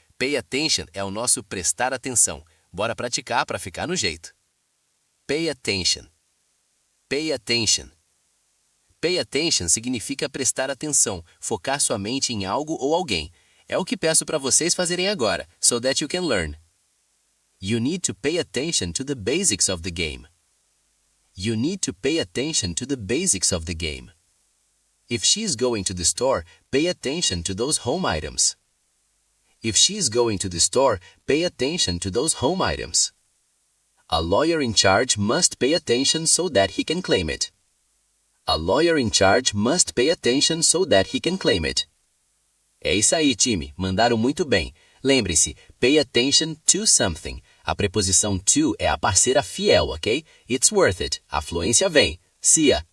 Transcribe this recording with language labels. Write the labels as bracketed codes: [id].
[pt] Pay attention é o nosso prestar atenção. Bora praticar para ficar no jeito. Pay attention. Pay attention. Pay attention significa prestar atenção, focar sua mente em algo ou alguém. É o que peço para vocês fazerem agora, [en] so that you can learn. You need to pay attention to the basics of the game. You need to pay attention to the basics of the game. If she's going to the store, pay attention to those home items. If she's going to the store, pay attention to those home items. A lawyer in charge must pay attention so that he can claim it. A lawyer in charge must pay attention so that he can claim it. [pt] É isso aí, time. Mandaram muito bem. Lembre-se, [en] pay attention to something. [pt] A preposição to é a parceira fiel, ok? [en] It's worth it. [pt] A fluência vem. [en] See ya!